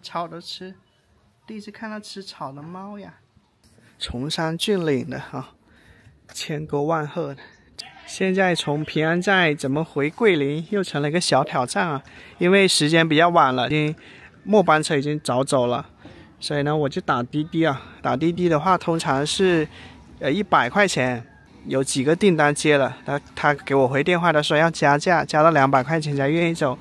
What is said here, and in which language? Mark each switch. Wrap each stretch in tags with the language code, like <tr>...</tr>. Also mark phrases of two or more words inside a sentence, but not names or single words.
<zh>草都吃，第一次看到吃草的貓呀。崇山峻嶺的哈，千溝萬壑的。現在從平安寨怎麼回桂林又成了一個小挑戰啊！因為時間比較晚了，末班車已經早走了，所以呢我就打滴滴啊。打滴滴的話，通常是100塊錢，有幾個訂單接了，他給我回電話的時候要加價，加到200塊錢才願意走。</zh>